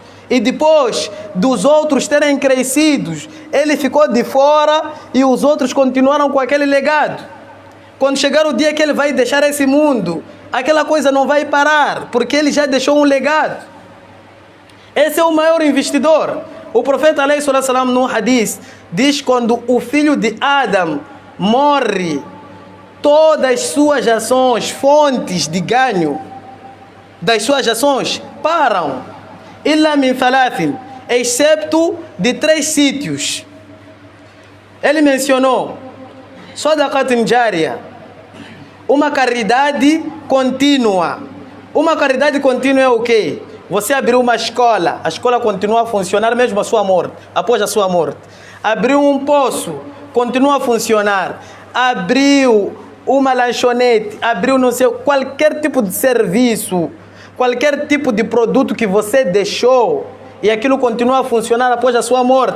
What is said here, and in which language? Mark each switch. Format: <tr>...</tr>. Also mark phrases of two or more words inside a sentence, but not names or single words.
<pt>E depois dos outros terem crescido, ele ficou de fora e os outros continuaram com aquele legado. Quando chegar o dia que ele vai deixar esse mundo, aquela coisa não vai parar, porque ele já deixou um legado. Esse é o maior investidor. O profeta</pt> <ar>عليه الصلاة والسلام,</ar> <pt>no hadith, diz: quando o filho de Adam morre, todas as suas ações, fontes de ganho das suas ações, param.</pt> <ar>إلا من ثلاث,</ar> <pt>excepto de 3 sítios. Ele mencionou</pt> <ar>صدقة جارية,</ar> <pt>uma caridade contínua. Uma caridade contínua é o quê? Você abriu uma escola, a escola continua a funcionar mesmo após a sua morte. Abriu um poço, continua a funcionar. Abriu uma lanchonete, abriu não sei, qualquer tipo de serviço, qualquer tipo de produto que você deixou e aquilo continua a funcionar após a sua morte.</pt>